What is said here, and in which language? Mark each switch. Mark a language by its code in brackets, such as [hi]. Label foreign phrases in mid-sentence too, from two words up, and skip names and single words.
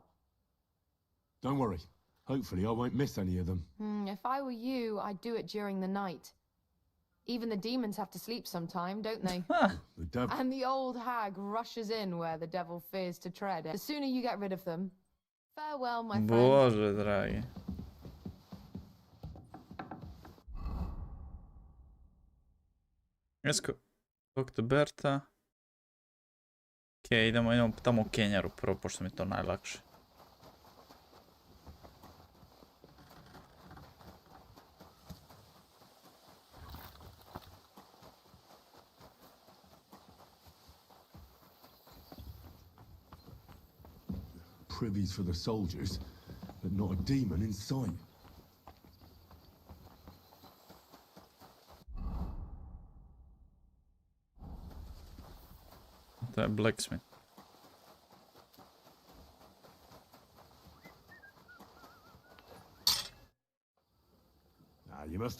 [en] Don't worry. Hopefully I won't miss any of them. If I were you, I'd do it during the night. Even the demons have to sleep sometime, don't they? The devil... And the old hag rushes in where the devil fears to tread. The sooner you get rid of them. Farewell, my friend. [bs] Bože dragi. Esko, Dr. Berta. Okej, idemo tamo u Kenjaru prvo, pošto mi je to najlakše. [en] Privies for the soldiers, but not a demon in sight. [bs] To je blacksmith. [en] You must...